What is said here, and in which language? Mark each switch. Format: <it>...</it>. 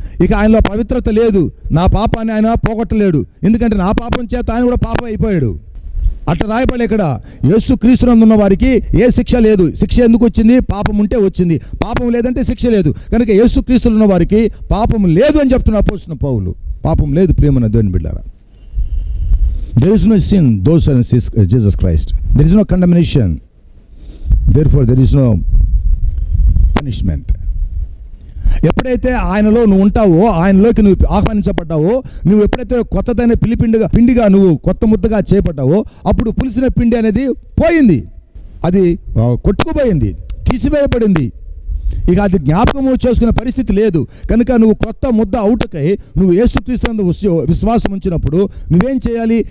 <te>ఇక ఆయనలో పవిత్రత లేదు. నా పాపాన్ని ఆయన పోగొట్టలేడు. ఎందుకంటే నా పాపం చేత ఆయన కూడా పాపం అయిపోయాడు. అట్లా రాయబడి ఇక్కడ యేసుక్రీస్తునందున్న వారికి ఏ శిక్ష లేదు. శిక్ష ఎందుకు వచ్చింది? పాపం ఉంటే వచ్చింది. పాపం లేదంటే శిక్ష లేదు. కనుక యేసుక్రీస్తులో ఉన్న వారికి పాపం లేదు అని చెప్తున్న అపోస్తలుడైన పౌలు. పాపం లేదు ప్రియమైన దేవుని బిడ్డలారా.</te> <en>There is no sin those are in Jesus Christ. There is no condemnation. Therefore there is no punishment.</en> <te>ఎప్పుడైతే ఆయనలో నువ్వు ఉంటావో, ఆయనలోకి నువ్వు ఆహ్వానించబడ్డావో, నువ్వు ఎప్పుడైతే కొత్తదైన పిండిగా నువ్వు కొత్త ముద్దగా చేపట్టావో, అప్పుడు పులిసిన పిండి అనేది పోయింది, అది కొట్టుకుపోయింది, తీసివేయబడింది. ఇక అది జ్ఞాపకము చేసుకునే పరిస్థితి లేదు. కనుక నువ్వు కొత్త ముద్ద అవుటకై నువ్వు యేసుక్రీస్తునందు విశ్వాసం ఉంచినప్పుడు నువ్వేం చేయాలి?</te>